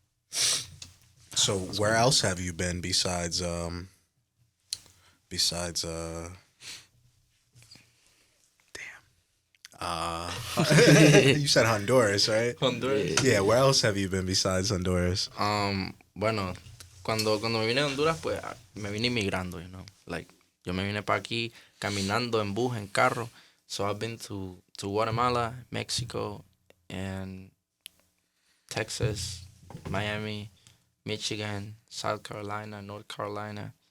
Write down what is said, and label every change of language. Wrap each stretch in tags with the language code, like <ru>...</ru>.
<en>So where else have you been besides you said Honduras, right? Honduras. Yeah, where else have you been besides Honduras?</en> <es>Bueno, cuando me vine a Honduras, pues me vine inmigrando,</es> <en>you know.</en> <es>Like, yo me vine para aquí caminando en bus, en carro.</es> <en>So I've been to Guatemala, Mexico, and Texas, Miami, Michigan, South Carolina, North Carolina.</en>